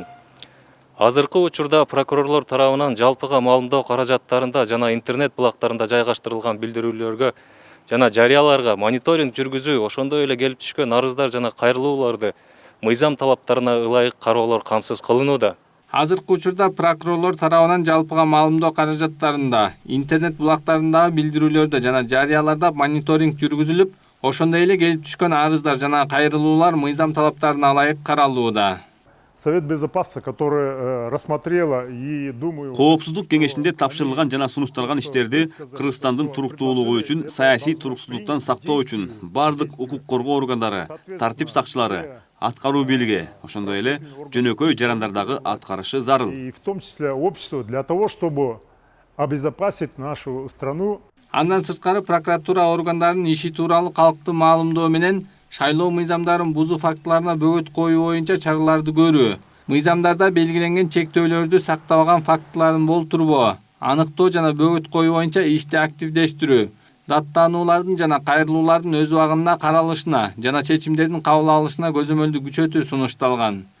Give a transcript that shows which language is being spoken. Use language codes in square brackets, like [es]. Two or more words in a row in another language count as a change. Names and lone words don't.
[ky] Азыркы учурда прокурорлор тарабынан жалпыга маалымдоо каражаттарында жана интернет булактарында жайгаштырылган билдирүүлөргө жана жарыяларга мониторинг жүргүзүү, ошондой эле келип түшкөн арыздар жана кайрылууларды мыйзам талаптарына ылайык кароолор камсыз кылынууда. Азыркы учурда прокурорлор тарабынан жалпыга маалымдоо каражаттарында, интернет булактарындагы билдирүүлөрдө жана жарыяларда мониторинг жүргүзүлүп, ошондой эле келип түшкөн арыздар жана кайрылуулар мыйзам талаптарына ылайык каралууда. [ru] Совет Безопасности, который рассмотрела и думаю... [ky] Коопсуздук кеңешинде тапшырылган жана сунушталган иштерди Кыргызстандын туруктуулугу үчүн, саясий туруксуздуктан сактоо үчүн бардык укук коргоо органдары, тартип сакчылары, аткаруу бийлиги, ошондой эле жөнөкөй жарандардагы аткарышы зарыл. [ru] И в том числе общество для того, чтобы обезопасить нашу страну. [ky] Андан сырткары прокуратура органдарынын иши тууралуу калкты маалымдоо менен шайлоо мыйзамдарын бузуу фактыларына бөгөт коюу боюнча чараларды көрүү, мыйзамдарда белгиленген чектөөлөрдү сактабаган фактыларын болтурбоо, аныктоо жана бөгөт коюу боюнча ишти активдештирүү, даттануулардын жана кайрылуулардын өз убагында каралышына жана чечимдердин кабыл алынышына көзөмөлдү күчөтүү сунушталган.